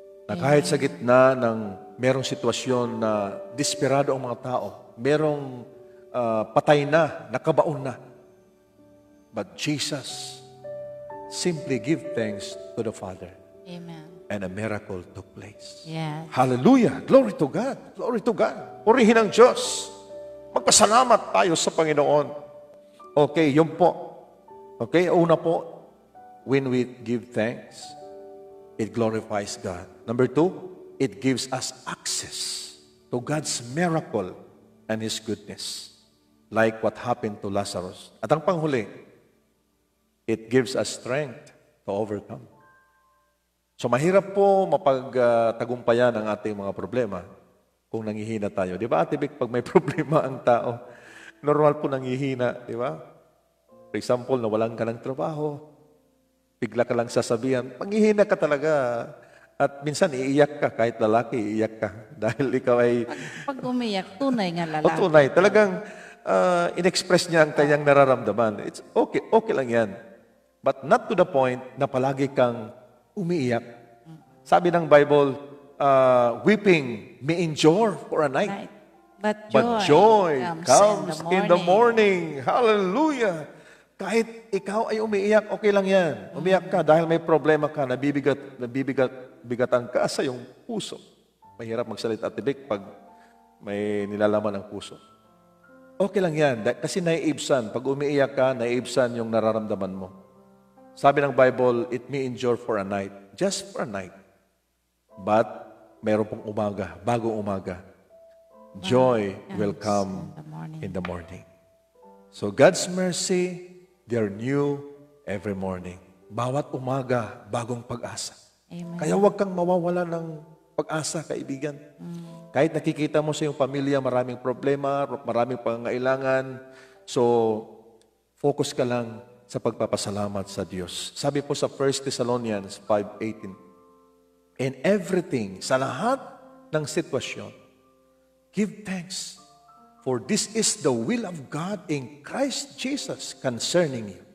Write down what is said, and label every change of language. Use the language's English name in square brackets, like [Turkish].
[Filipino] Na kahit sa gitna ng merong sitwasyon na desperado ang mga tao, merong patay na, nakabaon na. [English] But Jesus simply give thanks to the Father. Amen. And a miracle took place. Yes. Hallelujah! Glory to God! Glory to God! [Filipino] Purihin ang Diyos! Magpasalamat tayo sa Panginoon. [English] Okay, [Filipino] yun po. [English] Okay, [Filipino] una po, [English] when we give thanks, it glorifies God. Number 2, it gives us access to God's miracle and His goodness. Like what happened to Lazarus. [Filipino] At ang panghuli, [English] it gives us strength to overcome. [Filipino] So mahirap po mapagtagumpayan ang ating mga problema kung nangihina tayo. Di ba, Ate Vic, pag may problema ang tao, normal po nangihina, di ba? [English] For example, [Filipino] nawalan ka ng trabaho, bigla ka lang sasabihan, panghihina ka talaga. At minsan iiyak ka, kahit lalaki, iiyak ka. Dahil ikaw ay... Pag umiyak, tunay nga lalaki. tunay. Talagang in-express niya ang kanyang nararamdaman. [English] It's okay, [Filipino] okay lang yan. [English] But not to the point [Filipino] na palagi kang umiiyak. Sabi ng [English] Bible, weeping may endure for a night. But joy comes in the morning. [Filipino] Hallelujah! Kahit ikaw ay umiiyak, okay lang yan. Umiyak ka dahil may problema ka, nabibigatan ka sa iyong puso. Mahirap magsalita at tibik pag may nilalaman ang puso. Okay lang yan, kasi naiibsan. Pag umiiyak ka, naiibsan yung nararamdaman mo. Sabi ng [English] Bible, it may endure for a night. Just for a night. But, [Filipino] meron pong umaga, bagong umaga. [English] Joy will come in the morning. So, God's mercy, they're new every morning. [Filipino] Bawat umaga, bagong pag-asa. Amen. Kaya huwag kang mawawala ng pag-asa, kaibigan. Kahit nakikita mo sa iyong pamilya, maraming problema, maraming pangangailangan. So, focus ka lang sa pagpapasalamat sa Diyos. Sabi po sa [English] 1 Thessalonians 5:18, in everything, [Filipino] sa lahat ng sitwasyon, [English] give thanks, for this is the will of God in Christ Jesus concerning you.